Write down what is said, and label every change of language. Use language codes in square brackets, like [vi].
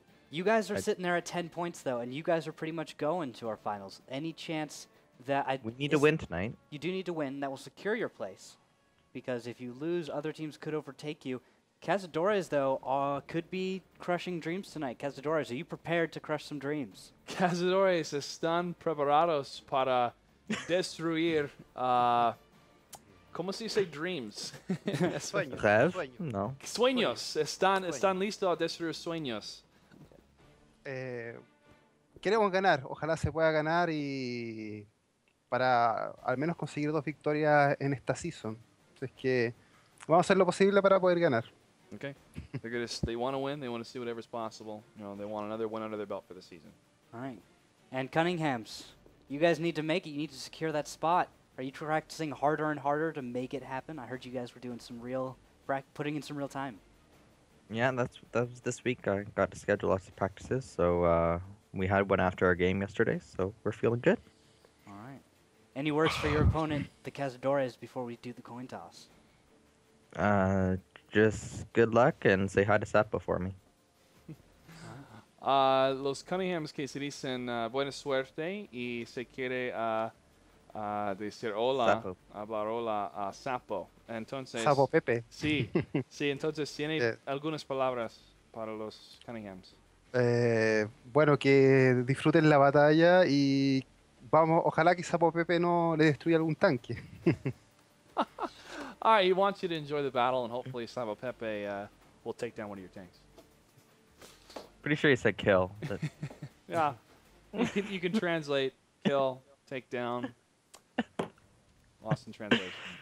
[en] You guys are sitting there at 10 points, though, and you guys are pretty much going to our finals. Any chance that we need to win tonight? You do need to win. That will secure your place. Because if you lose, other teams could overtake you. Cazadores, though, could be crushing dreams tonight. Cazadores, are you prepared to crush some dreams? [es] Cazadores están preparados para destruir... ¿Cómo se dice dreams? Sueños. No. Sueños. Están listos a destruir sueños. queremos ganar. Ojalá se pueda ganar y para al menos conseguir 2 victorias en esta season. Es que vamos a hacer lo posible para poder ganar. [en] Okay. They want to win. They want to see whatever's possible. You know, they want another win under their belt for the season. All right. And Cunninghams, you guys need to make it. You need to secure that spot. Are you practicing harder and harder to make it happen? I heard you guys were doing some putting in some real time. Yeah, that was this week. I got to schedule lots of practices, so we had one after our game yesterday, so we're feeling good. All right. Any words for your opponent, the Cazadores, before we do the coin toss? Just good luck and say hi to Sapo for me. [es] Los Cunninghams que se dicen buena suerte y se quiere decir hola, Sapo. hablar hola a Sapo. Entonces, Sapo Pepe. Sí, sí, entonces tiene algunas palabras para los Cunninghams. Bueno, que disfruten la batalla y vamos, ojalá que Sapo Pepe no le destruya algún tanque. [en] All right, he wants you to enjoy the battle, and hopefully Sapo Pepe will take down one of your tanks. Pretty sure he said kill. But Yeah, you can translate kill, take down. Lost in translation.